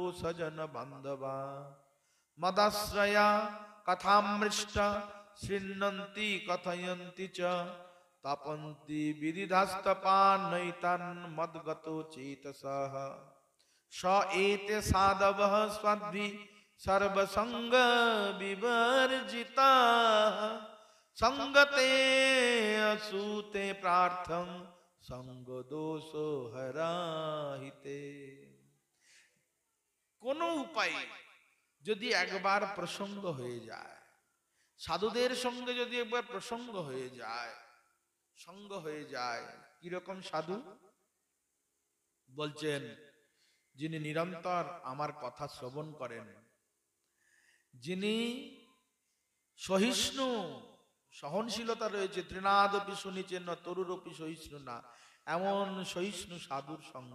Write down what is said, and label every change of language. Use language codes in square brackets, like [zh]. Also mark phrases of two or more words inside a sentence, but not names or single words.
[sa] सजन बान्धवा मदाश्रया कथामृष्टा शृण्वन्ति कथयन्ति च तपन्ति विदिधास्तपान्नैतान् मद्गतो चेतसः स एते साधवः स्वद्भिः सर्वसंग विवर्जिताः संगते असूते प्रार्थं संग दोषो हराहिते। [bn] কোন উপায়ে যদি একবার প্রসঙ্গ হয়ে যায়, সাধুদের সঙ্গে যদি একবার প্রসঙ্গ হয়ে যায়, সঙ্গ হয়ে যায়, কিরকম সাধু? বলছেন, যিনি নিরন্তর আমার কথা শ্রবণ করেন, যিনি সহিষ্ণু, সহনশীলতা রয়েছে, তৃণাদপি শুনিছেন না তরুরপি সহিষ্ণু না, এমন সহিষ্ণু সাধুর সঙ্গ।